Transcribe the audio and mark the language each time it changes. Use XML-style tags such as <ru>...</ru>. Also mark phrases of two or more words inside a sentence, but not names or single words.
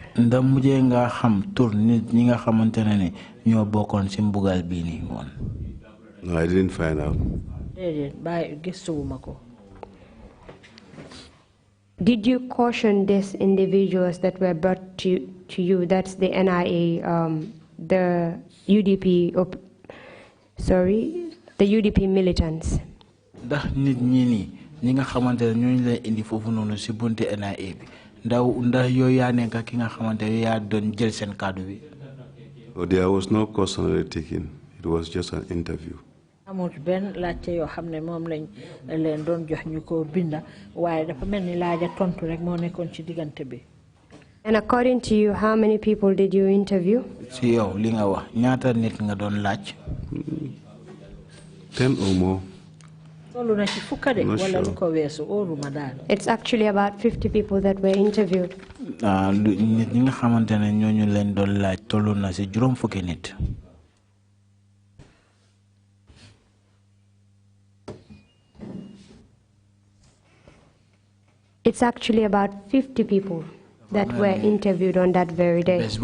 <en>No, I didn't find out. Did you caution these individuals that were brought to you, that's the NIA, the UDP, the UDP militants?</en> <wo>Ñi nga xamantene ñooñu la indi fofu nonu ci bunte NIA bi ndax yow yaa nekk ki nga xamantene yaa doon jël seen kàddu bi.</wo> <en>There was no cautionary taking. It was just an interview.</en> <wo>Amul ben laajte yoo xam ne moom lañ leen doon jox ñu ko binda waaye dafa mel ni laaja tontu rek moo nekkoon ci diggante bi.</wo> <en>And according to you, how many people did you interview?</en> <wo>Si yow li nga wax ñaata nit nga doon laaj.</wo> <en>10 or more. It's actually about 50 people that were interviewed. It's actually about 50 people that were interviewed on that very day.</en>